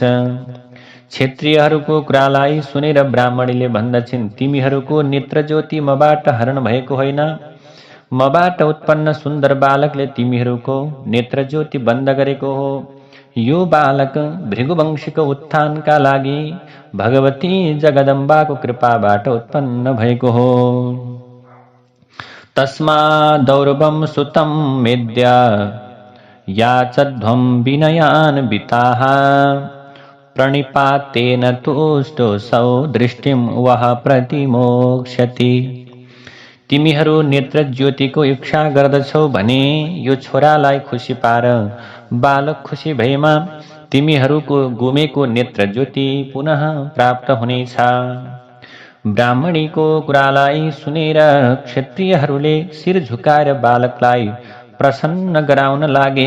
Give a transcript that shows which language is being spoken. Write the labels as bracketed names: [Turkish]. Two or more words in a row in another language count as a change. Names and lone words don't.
[Nepali] क्षत्रियहरूको कुरालाई सुनेर ब्राह्मणीले भन्दछिन्, तिमीहरूको नेत्र ज्योति मबाट हरण भएको होइन। मबाट उत्पन्न सुन्दर बालकले तिमीहरूको नेत्र ज्योति बन्द गरेको हो। यो बालक भृगुवंशीको उत्थानका लागि भगवती जगदम्बाको कृपाबाट उत्पन्न भएको हो। [Sanskrit] तस्मादौरवं सुतं मेद्य याचध्वं विनयान्विताः प्रणिपातेन तुष्टोऽसौ दृष्टिं वह प्रतिमोक्ष्यति। [Nepali] तिमीहरू नेत्र ज्योतिको इच्छा गर्दछौ भने यो छोरालाई खुसी पार। बालक खुसी भएमा तिमीहरूको गुमेको नेत्र ज्योति पुनः प्राप्त हुनेछ। ब्राह्मणीको कुरालाई सुनेर क्षत्रियहरूले शिर झुकाएर बालकलाई प्रसन्न गराउन लागे।